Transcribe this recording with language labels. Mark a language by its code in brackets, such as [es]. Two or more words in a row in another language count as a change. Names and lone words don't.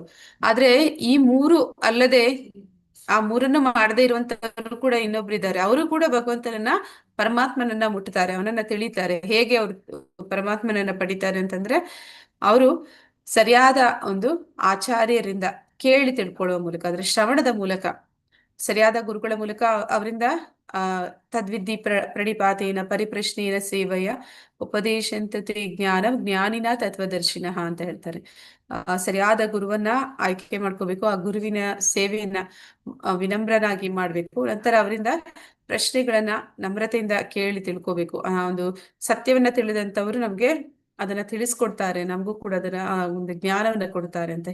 [kn] ಆದ್ರೆ ಈ 3 ಅಲ್ಲದೆ ಆ 3ನ್ನು ಮಾಡದೇ ಇರುವಂತವ್ರು ಕೂಡ ಇನ್ನೊಬ್ರು ಇದ್ದಾರೆ. ಅವರು ಕೂಡ ಭಗವಂತನನ್ನ ಪರಮಾತ್ಮನನ್ನ ಮುಟ್ಟುತ್ತಾರೆ, ಅವನನ್ನ ತಿಳಿತಾರೆ. ಹೇಗೆ ಅವರು ಪರಮಾತ್ಮನನ್ನ ಪಡಿತಾರೆ ಅಂತಂದ್ರೆ, ಅವರು ಸರಿಯಾದ ಒಂದು ಆಚಾರ್ಯರಿಂದ ಕೇಳಿ ತಿಳ್ಕೊಳ್ಳುವ ಮೂಲಕ, ಅಂದ್ರೆ ಶ್ರವಣದ ಮೂಲಕ, ಸರಿಯಾದ ಗುರುಗಳ ಮೂಲಕ ಅವರಿಂದ [sa] ತದ್ವಿದ್ಧಿ ಪ್ರಣಿಪಾತೇನ ಪರಿಪ್ರಶ್ನೇನ ಸೇವೆಯ ಉಪದೇಶಂತತೆ ಜ್ಞಾನ ಜ್ಞಾನಿನ ತತ್ವದರ್ಶಿನಃ [kn] ಅಂತ ಹೇಳ್ತಾರೆ. ಸರಿಯಾದ ಗುರುವನ್ನ ಆಯ್ಕೆ ಮಾಡ್ಕೋಬೇಕು, ಆ ಗುರುವಿನ ಸೇವೆಯನ್ನ ವಿನಮ್ರನಾಗಿ ಮಾಡ್ಬೇಕು. ನಂತರ ಅವರಿಂದ ಪ್ರಶ್ನೆಗಳನ್ನ ನಮ್ರತೆಯಿಂದ ಕೇಳಿ ತಿಳ್ಕೋಬೇಕು. ಆ ಒಂದು ಸತ್ಯವನ್ನ ತಿಳಿದಂತವ್ರು ನಮ್ಗೆ ಅದನ್ನ ತಿಳಿಸ್ಕೊಡ್ತಾರೆ, ನಮಗೂ ಕೂಡ ಅದನ್ನ ಒಂದು ಜ್ಞಾನವನ್ನ ಕೊಡ್ತಾರೆ ಅಂತ.